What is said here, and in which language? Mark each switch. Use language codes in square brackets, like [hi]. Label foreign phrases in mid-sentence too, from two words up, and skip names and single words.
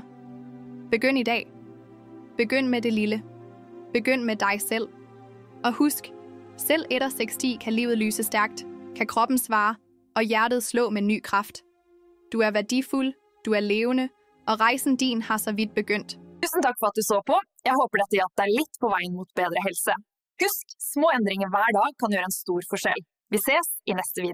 [da] Begynd i dag. Begynd med det lille. Begynd med dig selv. Og husk, selv efter 60 kan livet lyse stærkt, kan kroppen svare, og hjertet slå med ny kraft. Du er værdifuld, du er levende, og rejsen din har så vidt begyndt. [no] Tusen takk for at du så på. Jeg håper dette hjalp deg litt på veien mot bedre helse. Husk, små endringer hver dag kan gjøre en stor forskjell. Vi ses i neste video.